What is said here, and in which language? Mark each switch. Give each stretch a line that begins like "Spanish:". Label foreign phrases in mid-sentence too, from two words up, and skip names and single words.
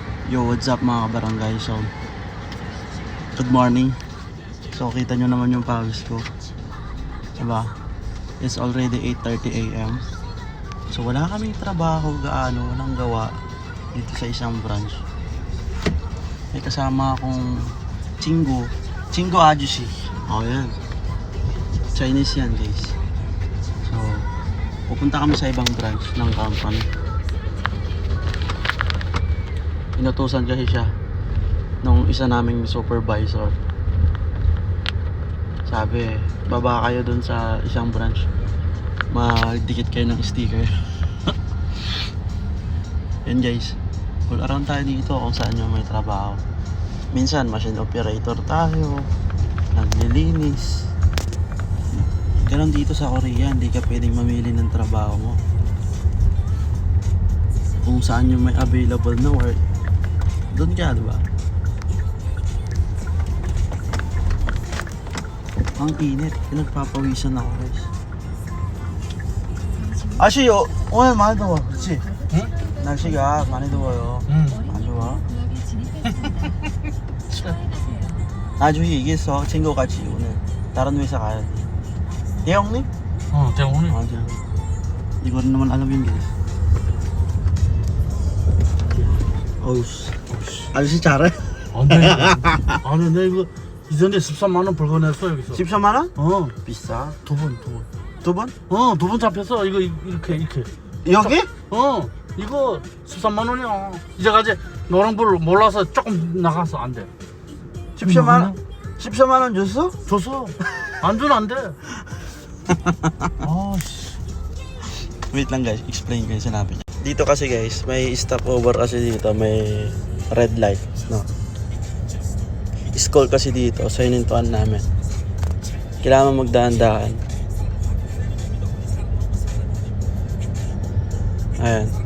English: Yo, what's up
Filipino: mga kabarangay?
English: So, good morning.
Filipino: So, kita nyo naman yung pawis ko. Diba?
English: It's already 8:30 AM.
Filipino: So, wala kaming trabaho gaano, walang gawa dito sa isang branch. May kasama akong Chingo Ajushi. Oh, yan. Chinese yan, guys. So, pupunta kami sa ibang branch ng company. Inutusan kasi siya nung isa naming supervisor. Sabi, baba kayo dun sa isang branch, magdikit kayo ng sticker. Yan guys,
English: all around
Filipino: tayo dito kung saan yung may trabaho. Minsan
English: machine operator
Filipino: tayo, naglilinis. Ganun dito sa Korea, hindi ka pwedeng mamili ng trabaho mo. Kung saan yung may available na work, doon ka, diba? Ang init, pinagpapawisan ako guys.
Korean: 아시요? 오늘 많이 더워, 그치? 응? 날씨가 많이 더워요. 응. 안 좋아? 나중에 얘기했어, 친구같이 오늘 다른 회사 가야 돼. 대형님? 대원이. 아, 대형.
Filipino: Hindi ko rin naman alam yun guys.
Korean: 어우 씨. 아저씨 잘해? 아니 내 이거 이전에 13만 원 벌거냈어 여기서. 13만 원? 비싸. 두 번? 두 번 잡혔어. 이거 이렇게. 여기? 이거 13만 원이야. 이제까지 노랑불 몰라서 조금 나가서 안 돼. 13만 원 줬어? 줬어. 안 주면 안 돼. 씨.
Filipino: Wait lang guys, explain ko yung sinabi niya. Dito kasi guys, may stopover kasi dito, may
English: red light,
Filipino: no? School kasi dito, sa hinintuan namin. Kailangan magdahan-dahan. Ayan.